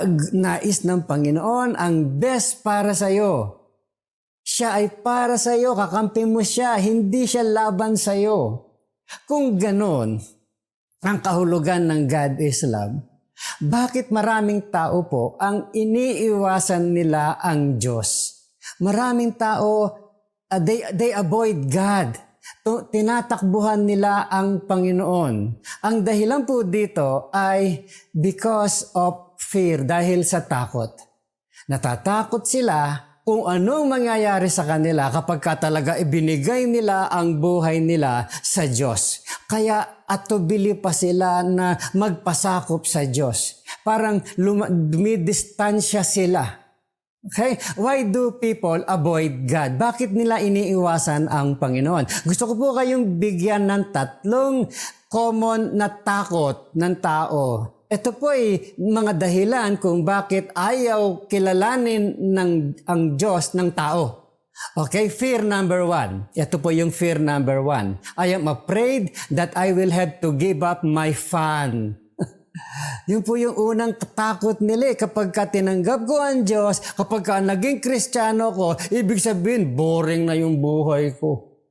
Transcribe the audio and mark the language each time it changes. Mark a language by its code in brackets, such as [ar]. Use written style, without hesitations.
[tl] Nais ng Panginoon ang best para sa iyo. Siya ay para sa iyo, kakampi mo siya, hindi siya laban sa iyo. Kung ganon, ang kahulugan ng [en] God is love, [tl] bakit maraming tao po ang iniiwasan nila ang Diyos? Maraming tao, [en] they avoid God. [tl] Tinatakbuhan nila ang Panginoon. Ang dahilan po dito ay [en] because of fear, [tl] dahil sa takot. Natatakot sila kung anong mangyayari sa kanila kapag talaga ibinigay nila ang buhay nila sa Diyos. Kaya atubili pa sila na magpasakop sa Diyos. Parang dumidistansya sila. Okay? [en] Why do people avoid God? [tl] Bakit nila iniiwasan ang Panginoon? Gusto ko po kayong bigyan ng 3 common na takot ng tao. Ito po ay mga dahilan kung bakit ayaw kilalanin ang Diyos ng tao. [en] Okay, fear number 1. [tl] Ito po yung [en] fear number 1. I am afraid that I will have to give up my fun. [tl] Yun po yung unang takot nila kapag tinanggap ko ang Diyos, kapag naging Kristiyano ko, ibig sabihin, boring na yung buhay ko.